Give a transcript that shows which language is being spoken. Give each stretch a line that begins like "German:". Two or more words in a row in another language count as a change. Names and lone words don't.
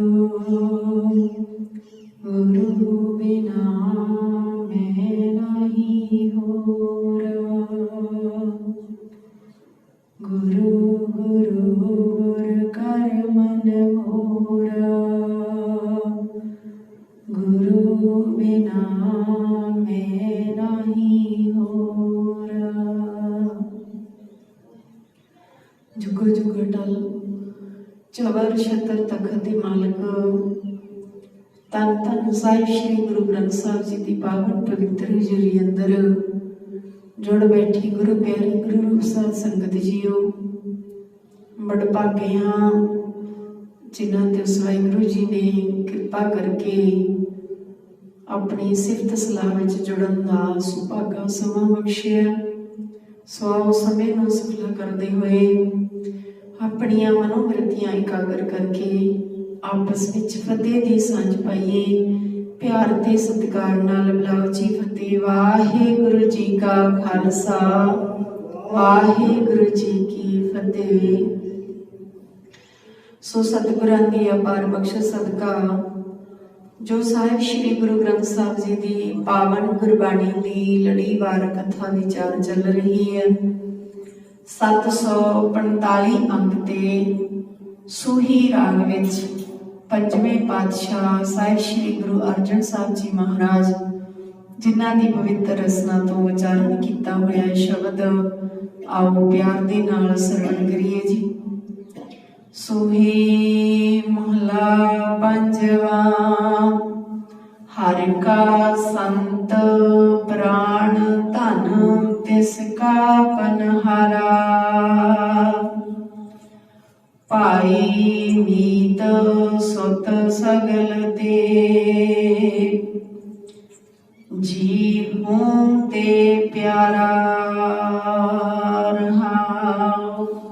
Punjabi: ਗੁਰੂ ਬਿਨਾ ਮੈਂ ਨਹੀਂ ਹੋਰ ਗੁਰੂ ਗੁਰੂ ਗੁਰ ਕਰ ਮਨ ਮੋਰ ਗੁਰੂ ਬਿਨਾ ਮੈਂ ਨਹੀਂ ਹੋਰ ਜੁਗ ਜੁਗ ਟਲ ਚਵਰ ਛਤਰ ਤਖ਼ਤ ਦੇ ਮਾਲਕ ਧੰਨ ਧੰਨ ਸਾਹਿਬ ਸ੍ਰੀ ਗੁਰੂ ਗ੍ਰੰਥ ਸਾਹਿਬ ਜੀ ਕੀ ਪਾਵਨ ਪਵਿੱਤਰ ਹਜ਼ੂਰੀ ਅੰਦਰ ਜੁੜ ਬੈਠੀ ਗੁਰੂ ਪਿਆਰੀ ਗੁਰੂ ਰੂਪ ਸਾਧ ਸੰਗਤ ਜੀਓ ਵਡ ਭਾਗੇ ਹਾਂ ਜਿਨ੍ਹਾਂ ਤੇ ਉਸ ਵਾਹਿਗੁਰੂ ਜੀ ਨੇ ਕਿਰਪਾ ਕਰਕੇ ਆਪਣੀ ਸਿਫ਼ਤ ਸਲਾਹ ਵਿੱਚ ਜੁੜਨ ਦਾ ਸੁਭਾਗਾ ਸਮਾਂ ਬਖ਼ਸ਼ਿਆ ਸੋ ਸਮੇਂ ਨੂੰ ਸਫਲਾ
Hindi: करते हुए
Punjabi: ਆਪਣੀਆਂ ਮਨੋਬਿਰਤੀਆਂ ਇਕਾਗਰ ਕਰਕੇ
Hindi: आपस में
Punjabi: ਫ਼ਤਿਹ ਕੀ ਸਾਂਝ ਪਾਈਏ ਪਿਆਰ ਤੇ ਸਤਿਕਾਰ ਨਾਲ ਬੁਲਾਓ ਜੀ ਫ਼ਤਿਹ ਵਾਹਿਗੁਰੂ ਜੀ ਕਾ ਖ਼ਾਲਸਾ ਵਾਹਿਗੁਰੂ ਜੀ ਕੀ ਫ਼ਤਿਹ। ਸੋ ਸਤਿਗੁਰਾਂ ਦੀ ਅਪਾਰ ਬਖ਼ਸ਼ਿਸ਼ ਸਦਕਾ ਜੋ ਸਾਹਿਬ ਸ੍ਰੀ ਗੁਰੂ ਗ੍ਰੰਥ ਸਾਹਿਬ ਜੀ ਕੀ ਪਾਵਨ ਗੁਰਬਾਣੀ ਕੀ ਲੜੀਵਾਰ ਕਥਾ ਵਿਚਾਰ ਚੱਲ ਰਹੀ ਹੈ 745 ਅੰਕ ਤੇ ਸੂਹੀ ਰਾਗ ਵਿੱਚ ਪੰਜਵੇਂ ਪਾਤਸ਼ਾਹ ਸਾਹਿਬ ਸ੍ਰੀ ਗੁਰੂ ਅਰਜਨ ਸਾਹਿਬ ਜੀ ਮਹਾਰਾਜ ਜਿਨ੍ਹਾਂ ਦੀ ਪਵਿੱਤਰ ਰਸਨਾ ਤੋਂ ਉਚਾਰਨ ਕੀਤਾ ਹੋਇਆ ਸ਼ਬਦ ਆਓ ਪਿਆਰ ਦੇ ਨਾਲ ਸਰਵਣ ਕਰੀਏ ਜੀ। ਸੂਹੀ ਮਹਲਾ ਪੰਜਵਾਂ ਹਰਿ ਕਾ ਸੰਤ ਪ੍ਰਾਣ ਧਨ ਤਿਸਕਾ ਪਨਿਹਾਰਾ ਪਾਈ ਮੀਤ ਸੁਤ ਸਗਲ ਦੇ ਜੀਵਾਂ ਤੇ ਪਿਆਰਾ ਰਹਾਉ